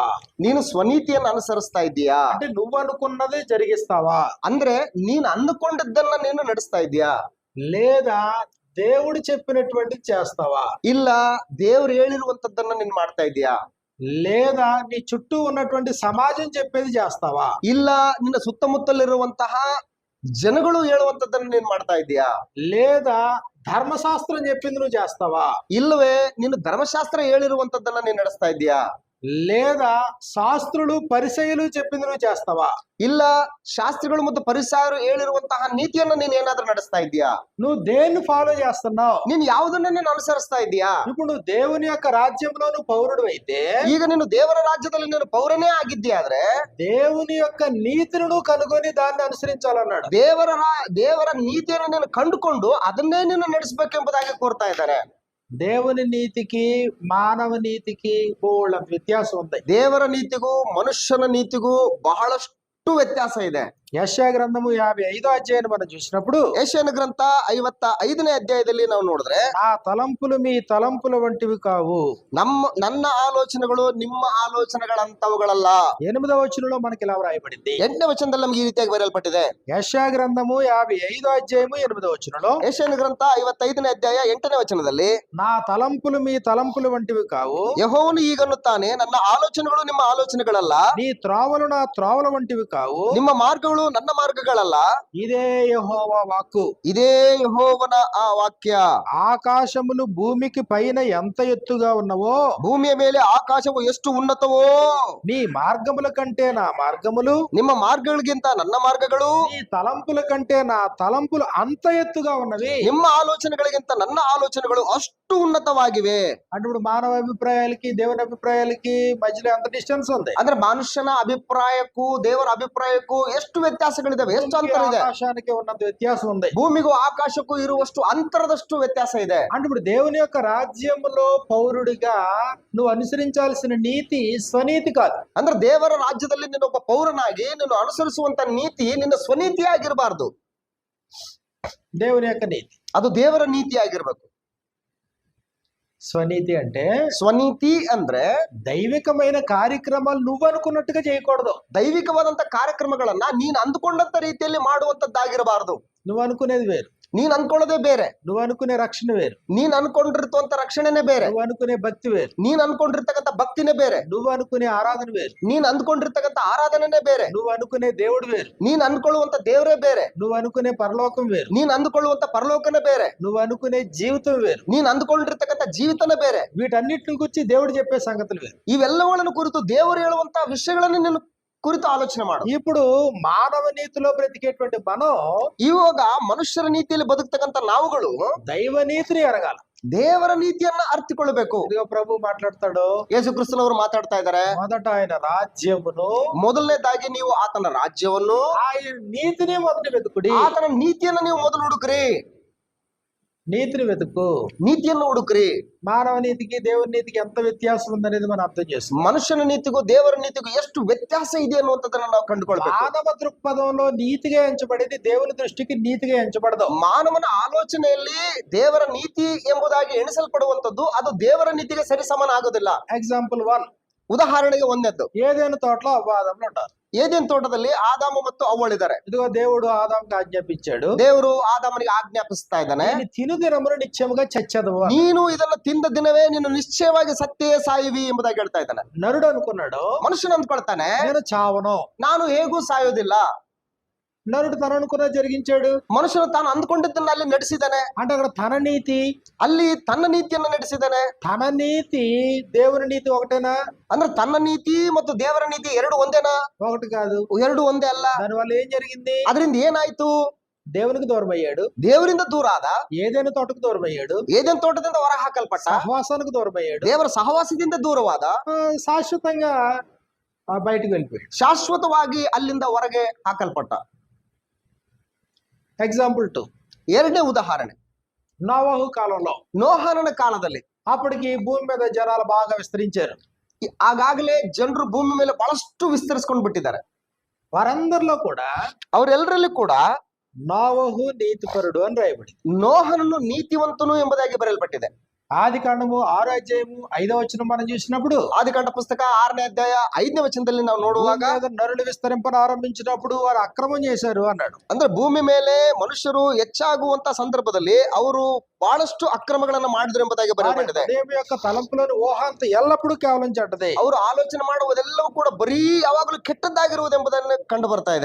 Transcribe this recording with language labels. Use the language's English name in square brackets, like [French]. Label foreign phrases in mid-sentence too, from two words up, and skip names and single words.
[Kannada] ನೀನು ಸ್ವನೀತಿಯನ್ನು ಅನುಸರಿಸ್ತಾ ಇದ್ದೀಯಾ? [Telugu] అంటే నువ్వు అనుకున్నదే జరిగిస్తావా? [Kannada] ಅಂದ್ರೆ ನೀನು ಅಂದುಕೊಂಡದ್ದನ್ನ ನೀನು ನಡೆಸ್ತಾ ಇದ್ದೀಯಾ? [Telugu] లేదా దేవుడు చెప్పినటువంటి చేస్తావా? [Kannada] ಇಲ್ಲ ದೇವ್ರು ಹೇಳಿರುವಂತದ್ದನ್ನ ನೀನ್ ಮಾಡ್ತಾ ಇದೀಯಾ? [Telugu] లేదా నీ చుట్టూ ఉన్నటువంటి సమాజం చెప్పేది చేస్తావా? [Kannada] ಇಲ್ಲ ನಿನ್ನ ಸುತ್ತಮುತ್ತಲಿರುವಂತಹ ಜನಗಳು ಹೇಳುವಂತದ್ದನ್ನ ನೀನ್ ಮಾಡ್ತಾ ಇದೀಯಾ? [Telugu] లేదా ధర్మశాస్త్రం చెప్పింది నువ్వు చేస్తావా? [Kannada] ಇಲ್ಲವೇ ನೀನು ಧರ್ಮಶಾಸ್ತ್ರ ಹೇಳಿರುವಂತದ್ದನ್ನ ನೀನ್ ನಡೆಸ್ತಾ ಇದೀಯಾ? [Telugu] లేదా శాస్త్రులు పరిచయులు చెప్పింది నువ్వు చేస్తావా? [Kannada] ಇಲ್ಲ ಶಾಸ್ತ್ರಿಗಳು ಮತ್ತು ಪರಿಸಾಯರು ಹೇಳಿರುವಂತಹ ನೀತಿಯನ್ನ ನೀನ್ ಏನಾದ್ರೂ ನಡೆಸ್ತಾ ಇದೀಯಾ? [Telugu] నువ్వు దేన్ని ఫాలో చేస్తున్నావు? [Kannada] ನೀನ್ ಯಾವುದನ್ನ ನೀನು ಅನುಸರಿಸ್ತಾ ಇದೀಯಾ? [Telugu] ఇప్పుడు నువ్వు దేవుని యొక్క రాజ్యంలో నువ్వు పౌరుడు అయితే, [Kannada] ಈಗ ನೀನು ದೇವರ ರಾಜ್ಯದಲ್ಲಿ ನೀನು ಪೌರನೇ ಆಗಿದ್ದೀಯಾದ್ರೆ [Telugu] దేవుని యొక్క నీతిని నువ్వు కనుగొని దాన్ని అనుసరించాలన్నాడు. [Kannada] ದೇವರ ನೀತಿಯನ್ನು ನೀನು ಕಂಡುಕೊಂಡು ಅದನ್ನೇ ನೀನು ನಡೆಸಬೇಕೆಂಬುದಾಗಿ ಕೋರ್ತಾ ಇದ್ದಾರೆ. [Telugu] దేవుని నీతికి మానవ నీతికి బోళ్ళ వ్యత్యాసం ఉంది. [Kannada] ದೇವರ ನೀತಿಗೂ ಮನುಷ್ಯನ ನೀತಿಗೂ ಬಹಳಷ್ಟು ವ್ಯತ್ಯಾಸ ಇದೆ. [Telugu] యెషయా గ్రంథము 55వ అధ్యాయాన్ని మనం చూసినప్పుడు, [Kannada] ಯೆಶಾಯನ ಗ್ರಂಥ 55ನೇ ಅಧ್ಯಾಯದಲ್ಲಿ ನಾವು ನೋಡಿದ್ರೆ, [Telugu] నా తలంపులు మీ తలంపుల వంటివి కావు, [Kannada] ನನ್ನ ಆಲೋಚನೆಗಳು ನಿಮ್ಮ ಆಲೋಚನೆಗಳಂತವುಗಳಲ್ಲ. [Telugu] 8వ వచనంలో మనకి ఇలా వ్రాయబడింది. [Kannada] 8ನೇ ವಚನದಲ್ಲಿ ನಮ್ಗೆ ಈ ರೀತಿಯಾಗಿ ಬರೆಯಲ್ಪಟ್ಟಿದೆ. [Telugu] యెషయా గ్రంథము 55వ అధ్యాయము 8వ వచనంలో, [Kannada] ಯೆಶಾಯನ ಗ್ರಂಥ 55ನೇ ಅಧ್ಯಾಯ 8ನೇ ವಚನದಲ್ಲಿ, [Telugu] నా తలంపులు మీ తలంపుల వంటివి కావు, [Kannada] ಯೆಹೋವನು ಹೀಗನ್ನುತ್ತಾನೆ, ನನ್ನ ಆಲೋಚನೆಗಳು ನಿಮ್ಮ ಆಲೋಚನೆಗಳಲ್ಲ, [Telugu] నీ త్రోవలు నా త్రోవల వంటివి కావు, [Kannada] ನಿಮ್ಮ ಮಾರ್ಗಗಳು ನನ್ನ ಮಾರ್ಗಗಳಲ್ಲ. [Telugu] ఇదే యెహోవా వాక్కు. [Kannada] ಇದೇ ಯೆಹೋವನ ಆ ವಾಕ್ಯ. [Telugu] ఆకాశములు భూమికి పైన ఎంత ఎత్తుగా ఉన్నవో, [Kannada] ಭೂಮಿಯ ಮೇಲೆ ಆಕಾಶವು ಎಷ್ಟು ಉನ್ನತವೋ, [Telugu] నీ మార్గముల కంటే నా మార్గములు, [Kannada] ನಿಮ್ಮ ಮಾರ್ಗಗಳಿಗಿಂತ ನನ್ನ ಮಾರ್ಗಗಳು, [Telugu] నీ తలంపుల కంటే నా తలంపులు అంత ఎత్తుగా ఉన్నవి. [Kannada] ನಿಮ್ಮ ಆಲೋಚನೆಗಳಿಗಿಂತ ನನ್ನ ಆಲೋಚನೆಗಳು ಅಷ್ಟು ಉನ್ನತವಾಗಿವೆ. [Telugu] అంటే ఇప్పుడు మానవ అభిప్రాయాలకి దేవుని అభిప్రాయాలకి మధ్యలో ఎంత డిస్టెన్స్ ఉంది? [Kannada] ಅಂದ್ರೆ ಮನುಷ್ಯನ ಅಭಿಪ್ರಾಯಕ್ಕೂ ದೇವರ ಅಭಿಪ್ರಾಯಕ್ಕೂ ಎಷ್ಟು ವ್ಯತ್ಯಾಸಗಳಿದಾವೆ, ಎಷ್ಟು ಅಂತರ ಇದೆ. [Telugu] ఆకాశానికి ఉన్నంత వ్యత్యాసం ఉంది. [Kannada] ಭೂಮಿಗೂ ಆಕಾಶಕ್ಕೂ ಇರುವಷ್ಟು ಅಂತರದಷ್ಟು ವ್ಯತ್ಯಾಸ ಇದೆ. [Telugu] అంటే ఇప్పుడు దేవుని యొక్క రాజ్యంలో పౌరుడిగా నువ్వు అనుసరించాల్సిన నీతి స్వనీతి కాదు. [Kannada] ಅಂದ್ರೆ ದೇವರ ರಾಜ್ಯದಲ್ಲಿ ನೀನೊಬ್ಬ ಪೌರನಾಗಿ ನೀನು ಅನುಸರಿಸುವಂತ ನೀತಿ ನಿನ್ನ ಸ್ವನೀತಿಯಾಗಿರಬಾರ್ದು. [Telugu] దేవుని యొక్క నీతి [Kannada] ಅದು ದೇವರ ನೀತಿಯಾಗಿರ್ಬೇಕು. [Telugu] స్వనీతి అంటే [Kannada] ಸ್ವನೀತಿ ಅಂದ್ರೆ [Telugu] దైవికమైన కార్యక్రమాలు నువ్వు అనుకున్నట్టుగా చేయకూడదు. [Kannada] ದೈವಿಕವಾದಂತ ಕಾರ್ಯಕ್ರಮಗಳನ್ನ ನೀನ್ ಅಂದುಕೊಂಡಂತ ರೀತಿಯಲ್ಲಿ ಮಾಡುವಂತದ್ದಾಗಿರಬಾರದು. [Telugu] నువ్వు అనుకునేది వేరు, [Kannada] ನೀನ್ ಅನ್ಕೊಳ್ಳೋದೇ ಬೇರೆ, [Telugu] నువ్వు అనుకునే రక్షణ వేరు, [Kannada] ನೀನ್ ಅನ್ಕೊಂಡಿರ್ತಂತ ರಕ್ಷಣೆನೇ ಬೇರೆ, [Telugu] నువ్వు అనుకునే భక్తి వేరు, [Kannada] ನೀನ್ ಅನ್ಕೊಂಡಿರ್ತಕ್ಕಂಥ ಭಕ್ತಿನೇ ಬೇರೆ, [Telugu] నువ్వు అనుకునే ఆరాధన వేరు, [Kannada] ನೀನ್ ಅಂದ್ಕೊಂಡಿರ್ತಕ್ಕಂಥ ಆರಾಧನೆನೇ ಬೇರೆ, [Telugu] నువ్వు అనుకునే దేవుడు వేరు, [Kannada] ನೀನ್ ಅನ್ಕೊಳ್ಳುವಂತ ದೇವರೇ ಬೇರೆ, [Telugu] నువ్వు అనుకునే పరలోకం వేరు, [Kannada] ನೀನ್ ಅಂದುಕೊಳ್ಳುವಂತ ಪರಲೋಕನೇ ಬೇರೆ, [Telugu] నువ్వు అనుకునే జీవితం వేరు. [Kannada] ನೀನ್ ಅಂದ್ಕೊಂಡಿರ್ತಕ್ಕಂಥ ಜೀವಿತನೇ ಬೇರೆ. [Telugu] వీటన్నిటిని గురించి దేవుడు చెప్పే సంగతులు వేరు. [Kannada] ಇವೆಲ್ಲಗಳನ್ನು ಕುರಿತು ದೇವರು ಹೇಳುವಂತ ವಿಷಯಗಳನ್ನು ನೀನು ಕುರಿತು ಆಲೋಚನೆ ಮಾಡು. [Telugu] ఇప్పుడు మానవ నీతిలో బ్రతికేటువంటి మనం [Kannada] ಇವಾಗ ಮನುಷ್ಯರ ನೀತಿಯಲ್ಲಿ ಬದುಕ್ತಕ್ಕಂಥ ನಾವುಗಳು [Telugu] దైవ నీతిని ఎరగాల. [Kannada] ದೇವರ ನೀತಿಯನ್ನ ಅರ್ಥಿಕೊಳ್ಳಬೇಕು. [Telugu] ఇదిగో ప్రభు మాట్లాడతాడు, [Kannada] ಯೇಸು ಕ್ರಿಸ್ತನವರು ಮಾತಾಡ್ತಾ ಇದ್ದಾರೆ. [Telugu] మొదట ఆయన రాజ్యమును [Kannada] ಮೊದಲನೇದಾಗಿ ನೀವು ಆತನ ರಾಜ್ಯವನ್ನು, [Telugu] ఆయన నీతిని మొదట వెతుకుడి. [Kannada] ಆತನ ನೀತಿಯನ್ನ ನೀವು ಮೊದಲು ಹುಡುಕ್ರಿ. [Telugu] నీతిని వెతుకు. [Kannada] ನೀತಿಯನ್ನು ಹುಡುಕ್ರಿ. [Telugu] మానవ నీతికి దేవుని నీతికి ఎంత వ్యత్యాసం ఉందనేది మనం అర్థం చేస్తాం. [Kannada] ಮನುಷ್ಯನ ನೀತಿಗೂ ದೇವರ ನೀತಿಗೂ ಎಷ್ಟು ವ್ಯತ್ಯಾಸ ಇದೆ ಅನ್ನುವಂಥದ್ದನ್ನ ನಾವು ಕಂಡುಕೊಳ್ಬೇಕು. [Telugu] మానవ దృక్పథంలో నీతిగా ఎంచబడేది దేవుని దృష్టికి నీతిగా ఎంచబడదు. [Kannada] ಮಾನವನ ಆಲೋಚನೆಯಲ್ಲಿ ದೇವರ ನೀತಿ ಎಂಬುದಾಗಿ ಎಣಿಸಲ್ಪಡುವಂತದ್ದು ಅದು ದೇವರ ನೀತಿಗೆ ಸರಿಸಮಾನ ಆಗೋದಿಲ್ಲ. [Telugu] ఎగ్జాంపుల్ 1, [Kannada] ಉದಾಹರಣೆಗೆ ಒಂದೆದ್ದು, [Telugu] ఏదైనా తోటలో అవ్వాదములు ఉంటారు. [Kannada] ಏದೇನ್ ತೋಟದಲ್ಲಿ ಆದಾಮ ಮತ್ತು ಅವ್ವಳಿದ್ದಾರೆ. [Telugu] ఇదిగో దేవుడు ఆదాముకి ఆజ్ఞాపించాడు, [Kannada] ದೇವರು ಆದಾಮನಿಗೆ ಆಜ್ಞಾಪಿಸ್ತಾ ಇದ್ದಾನೆ, [Telugu] నేను తిను దినమును నిత్యముగా చచ్చదవు. [Kannada] ನೀನು ಇದನ್ನ ತಿಂದ ದಿನವೇ ನೀನು ನಿಶ್ಚಯವಾಗಿ ಸತ್ತೇ ಸಾಯುವಿ ಎಂಬುದಾಗಿ ಹೇಳ್ತಾ ಇದ್ದಾನೆ. [Telugu] నరుడు అనుకున్నాడు, [Kannada] ಮನುಷ್ಯನ ಅಂದ್ಕೊಳ್ತಾನೆ, [Telugu] నేను చావను. [Kannada] ನಾನು ಹೇಗೂ ಸಾಯೋದಿಲ್ಲ. [Telugu] నరుడు తను అనుకున్న జరిగించాడు. [Kannada] ಮನುಷ್ಯನು ತಾನು ಅಂದ್ಕೊಂಡಿದ್ದನ್ನ ಅಲ್ಲಿ ನಡೆಸಿದ್ದಾನೆ. [Telugu] అంటే అక్కడ తన నీతి, [Kannada] ಅಲ್ಲಿ ತನ್ನ ನೀತಿಯನ್ನ ನಡೆಸಿದ್ದಾನೆ. [Telugu] తన నీతి దేవుని నీతి ఒకటేనా? [Kannada] ಅಂದ್ರೆ ತನ್ನ ನೀತಿ ಮತ್ತು ದೇವರ ನೀತಿ ಎರಡು ಒಂದೇನಾ? [Telugu] ఒకటి కాదు. [Kannada] ಎರಡು ಒಂದೇ ಅಲ್ಲ. [Telugu] దానివల్ల ఏం జరిగింది? [Kannada] ಅದರಿಂದ ಏನಾಯ್ತು? [Telugu] దేవునికి దూరం అయ్యాడు, [Kannada] ದೇವರಿಂದ ದೂರ ಆದ, [Telugu] ఏదైనా తోటకు దూరం అయ్యాడు, [Kannada] ಏದೇನ್ ತೋಟದಿಂದ ಹೊರ ಹಾಕಲ್ಪಟ್ಟ, [Telugu] సహవాసానికి దూరం అయ్యాడు, [Kannada] ದೇವರ ಸಹವಾಸದಿಂದ ದೂರವಾದ, [Telugu] శాశ్వతంగా బయటకు వెళ్ళిపోయాడు. [Kannada] ಶಾಶ್ವತವಾಗಿ ಅಲ್ಲಿಂದ ಹೊರಗೆ ಹಾಕಲ್ಪಟ್ಟ. [Telugu] ఎగ్జాంపుల్ 2, [Kannada] ಎರಡನೇ ಉದಾಹರಣೆ, [Telugu] నోవహు కాలంలో [Kannada] ನೋಹನನ ಕಾಲದಲ್ಲಿ [Telugu] అప్పటికి భూమి మీద జనాలు బాగా విస్తరించారు. [Kannada] ಆಗಾಗಲೇ ಜನರು ಭೂಮಿ ಮೇಲೆ ಬಹಳಷ್ಟು ವಿಸ್ತರಿಸ್ಕೊಂಡು ಬಿಟ್ಟಿದ್ದಾರೆ. [Telugu] వారందరిలో కూడా [Kannada] ಅವರೆಲ್ಲರಲ್ಲಿ ಕೂಡ [Telugu] నోవహు నీతిపరుడు అని రాయబడి, [Kannada] ನೋಹನನ್ನು ನೀತಿವಂತನು ಎಂಬುದಾಗಿ ಬರೆಯಲ್ಪಟ್ಟಿದೆ. [Telugu] ఆది కాండము 6వ అధ్యాయము 5వ వచనం మనం చూసినప్పుడు, [Kannada] ಆದಿಕಾಂಡ ಪುಸ್ತಕ 6ನೇ ಅಧ್ಯಾಯ 5ನೇ ವಚನದಲ್ಲಿ ನಾವು ನೋಡುವಾಗ, [Telugu] భూమి మీద నరులు విస్తరింపను ఆరంభించినప్పుడు వారు అక్రమం చేశారు అన్నాడు. [Kannada] ಅಂದ್ರೆ ಭೂಮಿ ಮೇಲೆ ಮನುಷ್ಯರು ಹೆಚ್ಚಾಗುವಂತ ಸಂದರ್ಭದಲ್ಲಿ ಅವರು ಬಹಳಷ್ಟು ಅಕ್ರಮಗಳನ್ನ ಮಾಡಿದ್ರು ಎಂಬುದಾಗಿ [Telugu] వారి [Kannada] ಬರೆಯಲ್ಪಟ್ಟಿದೆ. [Telugu] హృదయం యొక్క తలంపులను ఊహాంత ఎల్లప్పుడూ కేవలం చెడ్డదే. [Kannada] ಅವರು ಆಲೋಚನೆ ಮಾಡುವುದೆಲ್ಲವೂ ಕೂಡ ಬರೀ ಯಾವಾಗಲೂ ಕೆಟ್ಟದ್ದಾಗಿರುವುದು ಎಂಬುದನ್ನು ಕಂಡು ಬರ್ತಾ ಇದೆ.